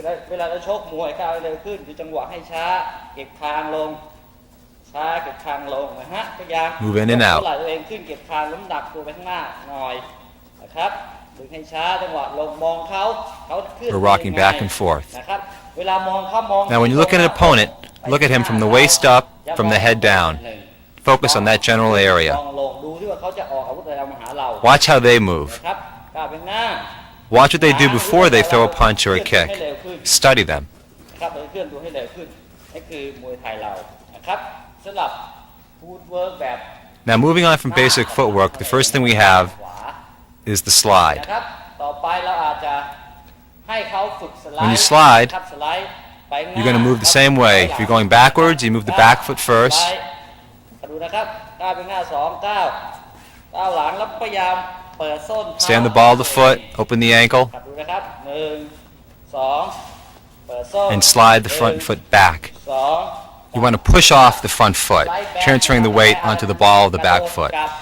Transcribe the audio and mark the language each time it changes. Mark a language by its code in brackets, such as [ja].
[th] เวลาเราชกมวยก้าวเร็วขึ้นดูจังหวะให้ช้าเก็บคางลงช้าเก็บคางลงนะฮะพยายาม [en] Move in and out. [th] ไหลตัวเองขึ้นเก็บคางน้ำหนักตัวไปข้างหน้าหน่อยนะครับดึงให้ช้าจังหวะลงมองเขาขึ้น [en] We're rocking back and forth. [th] นะครับเวลามองเขามอง [en] Now when you look at an opponent, look at him from the waist up, from the head down. Focus on that general area. [th] มองลงดูที่ว่าเขาจะออกอาวุธอะไรมาหาเรา [en] Watch how they move. [th] นะครับก้าวไปหน้า [en] Watch what they do before they throw a punch or a kick. Study them. [th] ครับเราเคลื่อนตัวให้เร็วขึ้นนี่คือมวยไทยเรานะครับสำหรับฟูดเวิร์กแบบ [en] Now moving on from basic footwork, the first thing we have is the slide. [th] นะครับต่อไปเราอาจจะให้เขาฝึกสไลด์ [en] When you slide, [th] ครับสไลด์ไปข้างหน้า [en] you're going to move the same way. If you're going backwards, you move the back foot first. [th] ดูนะครับก้าวไปหน้า2ก้าวหลังแล้วพยายามเปิดส้น [en] Stay on the ball of the foot, open the ankle, [th] ดูนะครับ1 2เปิดส้น [en] and slide the front foot back. 2 You want to push off the front foot, transferring the weight onto the ball of the back foot.